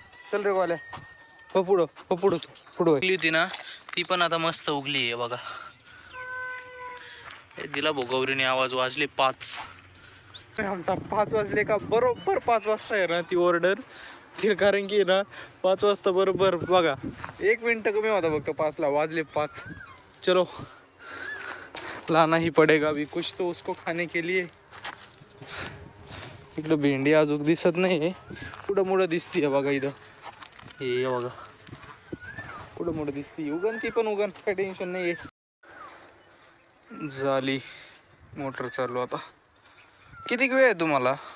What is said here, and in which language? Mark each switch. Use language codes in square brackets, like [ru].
[mr] चल रे गोवाल्या, हो पुढं, हो पुढं, पुढं उगली होती ना ती पण आता मस्त उगली आहे बघा. दिला भोगवरीने आवाज, वाजले 5. आमचा 5 वाजले का बरोबर 5 वाजता आहे ना ती ऑर्डर, कारण की ना 5 वाजता बरोबर बघा 1 मिनिट कमी होता फक्त 5ला, वाजले 5. [hi] चलो लाना ही पडेगा अभी कुछ तो उसको खाने के लिए. [mr] इकडं भेंडी अजून दिसत नाही, पुढं मुळं दिसतीये बघा इथं, हे बघा पुढं मुळं दिसती. उगन ती पण उगन, काय टेन्शन नाही आहे. झाली मोटर चालू. आता किती वेळ आहे तुम्हाला?